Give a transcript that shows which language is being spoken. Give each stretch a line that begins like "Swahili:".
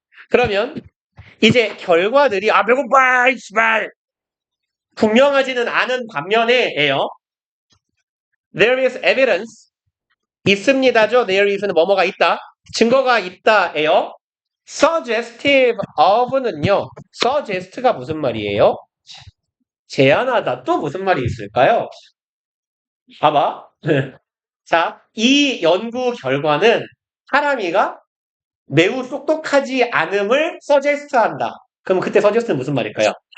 Korean: 그러면, 이제 결과들이, 배고파! 이씨발! 분명하지는 않은 반면에예요.
English: There is evidence.
Korean: 있습니다죠.
English: There is
Korean: 는 뭐뭐가 있다. 증거가 있다예요.
English: Suggestive of는요.
Korean: Suggest가 무슨 말이에요? 제안하다. 또 무슨 말이 있을까요? 봐봐. 자, 이 연구 결과는 사람이가 매우 똑똑하지 않음을 서제스트한다. 그럼 그때 서제스트는 무슨 말일까요?